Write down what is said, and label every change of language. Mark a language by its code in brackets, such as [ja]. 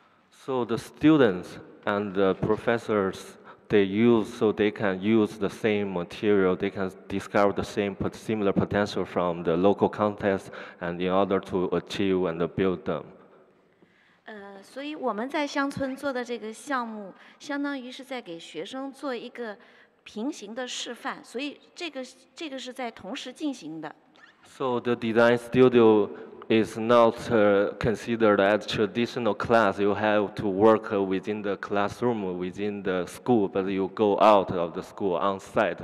[en] So the students and the professors they use so they can use the same material, they can discover the similar potential from the local context, and in order to achieve and build them. [zh] 所以我们在乡村做的这个项目，相当于是在给学生做一个平行的示范，所以这个是在同时进行的。 [en] So the design studio is not considered as traditional class. You have to work within the classroom, within the school, but you go out of the school on site.